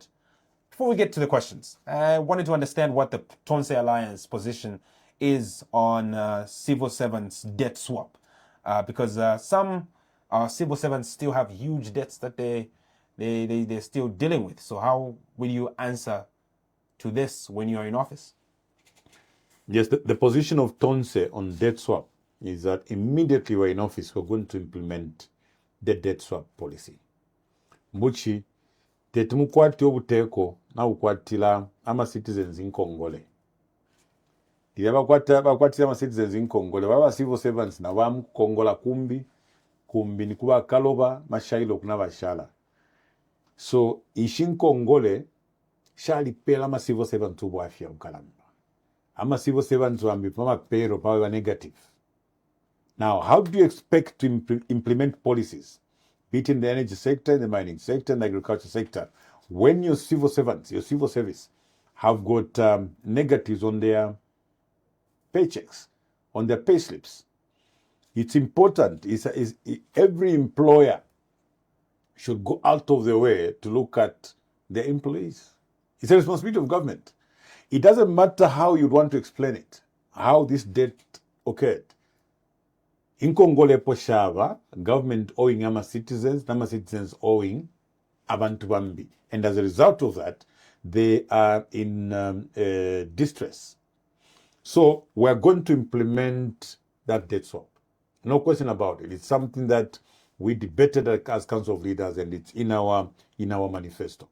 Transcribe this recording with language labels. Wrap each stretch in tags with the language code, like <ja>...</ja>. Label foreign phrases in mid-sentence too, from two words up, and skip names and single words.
<en>Before we get to the questions, I wanted to understand what the Tonse Alliance position is on civil servants debt swap, because some civil servants still have huge debts that they're still dealing with. So how will you answer to this when you are in office? Yes, the position of Tonse on debt swap is that immediately we're in office, we're going to implement the debt swap policy.</en> <bem>Mbuchi, tetumukwati obuteeko nabukwatira ama citizens in Congole. Bakwatira ama citizens in Congole, baba</bem> <en>civil servants</en> <bem>na bamu Kongola kumbi ni kuba kaloba mashailo kuna bashala. So ishin Congole shali pela ama</bem> <en>civil servants</en> <bem>ubu afya ukalamba. Ama</bem> <en>civil servants</en> <bem>wambi pama pero pawe negative.</bem> <en>Now, how do you expect to implement policies, be it in the energy sector, in the mining sector, in the agriculture sector, when your civil servants, your civil service, have got negatives on their paychecks, on their pay slips? It's important. Every employer should go out of their way to look at their employees. It's a responsibility of government. It doesn't matter how you want to explain it, how this debt occurred.</en> <bem>In Congole poshava,</bem> <en>government owing</en> <bem>ama</bem> <en>citizens owing</en> <bem>abantu bambi.</bem> <en>And as a result of that, they are in distress. So we're going to implement that debt swap. No question about it. It's something that we debated as Council of Leaders, and it's in our manifesto.</en>